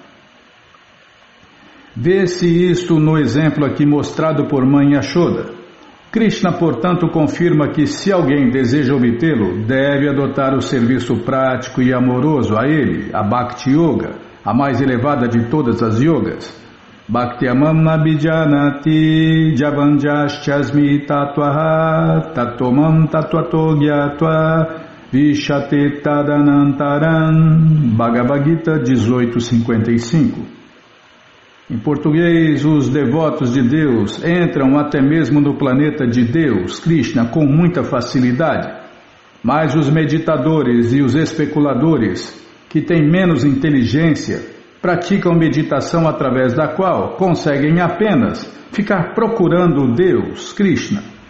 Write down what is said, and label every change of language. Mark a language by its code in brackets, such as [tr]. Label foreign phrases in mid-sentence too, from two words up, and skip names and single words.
[pt] Vê-se isto no exemplo aqui mostrado por Mãe Yashoda. Krishna, portanto, confirma que se alguém deseja obtê-lo, deve adotar o serviço prático e amoroso a ele, a Bhakti Yoga, a mais elevada de todas as yogas. [sa] Bhaktyamam nabhijanati javanjaschasmi tatvaha tatomam tatvato gyatva vishate tadanantaram. [pt] Bhagavad Gita 18:55. Em português, os devotos de Deus entram até mesmo no planeta de Deus, Krishna, com muita facilidade, mas os meditadores e os especuladores, que têm menos inteligência, praticam meditação através da qual conseguem apenas ficar procurando Deus, Krishna.